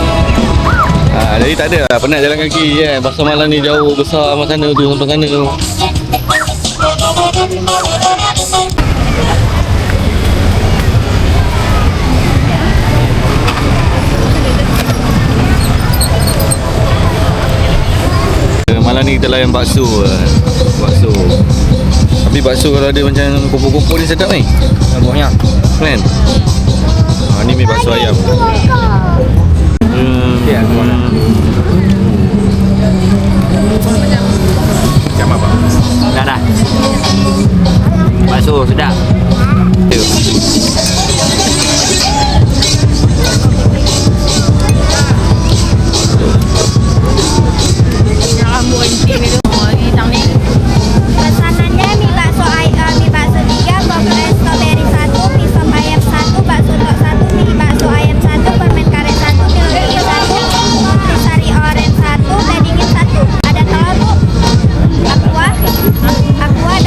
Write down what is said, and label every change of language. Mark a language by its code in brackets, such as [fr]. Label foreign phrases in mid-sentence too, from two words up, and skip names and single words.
[ms] Jadi tak ada lah penat jalan kaki kan, pasar malam ni jauh besar sama sana tu sampai sana tu. Malam ni kita layan bakso. Bakso. Tapi bakso kalau ada macam kumpul-kumpul ni sedap ni. Banyak. Kan? Ni mi bakso ayam. Ya, mana? Macam apa? Dah. Bakso sedap. [id] Pesanannya mie bakso 3, pokoknya strawberry 1, mie sop ayam 1, bakso tok 1, mie bakso ayam 1, permen karet 1, mie lodeh 1, mie sari oren 1, dagingin 1. Ada telur bu? Aqua? Aqua ada?